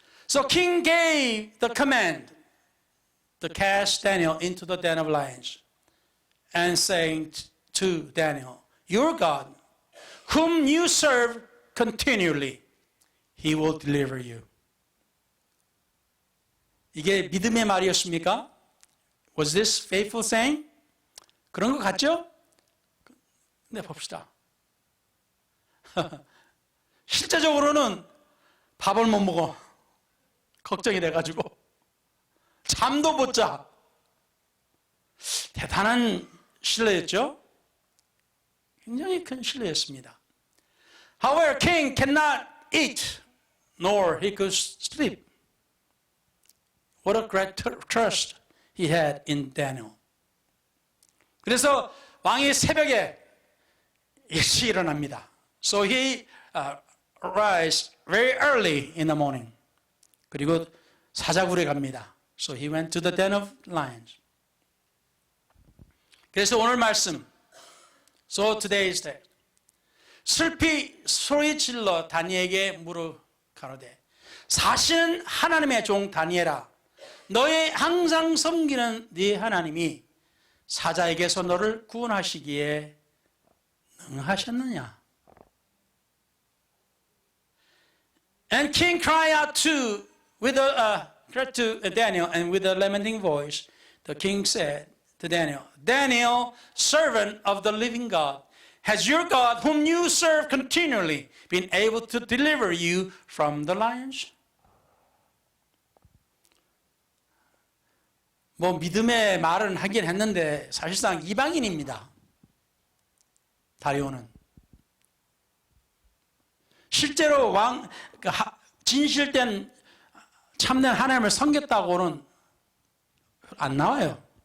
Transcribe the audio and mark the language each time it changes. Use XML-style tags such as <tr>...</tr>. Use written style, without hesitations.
<en>So king gave the command to cast Daniel into the den of lions and saying to Daniel, your God, whom you serve continually, he will deliver you.</en> <ko>이게 믿음의 말이었습니까?</ko> <en>Was this faithful saying?</en> <ko>그런 것 같죠? 네, 봅시다. 실제적으로는 밥을 못 먹어. 걱정이 돼가지고. 잠도 못 자. 대단한 신뢰였죠? 굉장히 큰 신뢰였습니다.</ko> <en>However, king cannot eat, nor he could sleep. What a great trust he had in Daniel.</en> <ko>그래서 왕이 새벽에 일찍 일어납니다.</ko> <en>So he rise very early in the morning.</en> <ko>그리고 사자굴에 갑니다.</ko> <en>So he went to the den of lions.</en> <ko>그래서 오늘 말씀,</ko> <en>so today's text.</en> <ko>슬피 소리질러 다니엘에게 물어 가로되 사실은 하나님의 종 다니엘아, 너의 항상 섬기는 네 하나님이 사자에게서 너를 구원하시기에 능하셨느냐?</ko> <en>And king cried out to Daniel, and with a lamenting voice, the king said to Daniel, Daniel, servant of the living God, has your God, whom you serve continually, been able to deliver you from the lions?</en> <ko>믿음의 말은 하긴 했는데 사실상 이방인입니다. 다리오는. 실제로 진실된 참된 하나님을 섬겼다고는 안 나와요.</ko>